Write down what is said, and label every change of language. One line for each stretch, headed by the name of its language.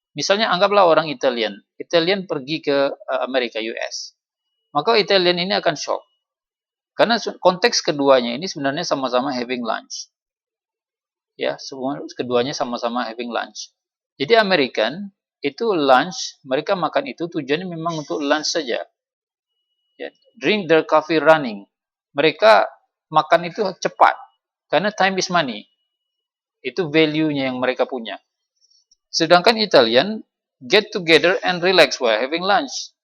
Indonesian: Misalnya anggaplah orang Italian. Italian pergi ke Amerika, US. Maka Italian ini akan shock. Karena konteks keduanya ini sebenarnya sama-sama
English: having lunch.
Indonesian: Ya, semua keduanya sama-sama
English: having lunch.
Indonesian: Jadi American itu lunch, mereka makan itu tujuannya memang untuk lunch saja.
English: Ya, drink their coffee running.
Indonesian: Mereka makan itu cepat. Karena
English: time is money.
Indonesian: Itu value-nya yang mereka punya. Sedangkan
English: Italian get together and relax while having lunch.